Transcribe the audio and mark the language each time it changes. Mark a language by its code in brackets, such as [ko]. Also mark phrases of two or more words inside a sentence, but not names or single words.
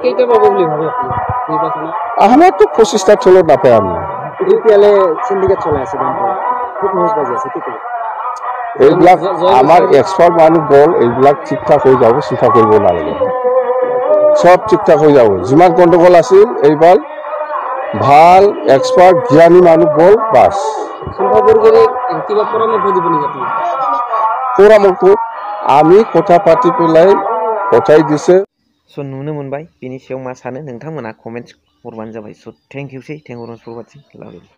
[as] আমাৰতো 25টা চলত নাপায় আমি এইবিলাক আমাৰ এক্সপাৰ্ট মানুহ গ'ল এইবিলাক ঠিক ঠাক হৈ যাব চিন্তা কৰিব নালাগে সব ঠিক ঠাক হৈ যাব যিমান গণ্ডগোল আছিল এইবাৰ ভাল এক্সপাৰ্ট জ্ঞানী মানুহ গ'ল বাস পৰামৰ্শ আমি কথা পাতি পেলাই পঠাই দিছে [brx] स' नुनो मोनबाय बेनि सायाव मा सानो नोंथांमोना कमेन्ट्स हरबानो जाबाय स' थेंक इउसै [en] thank you for watching love you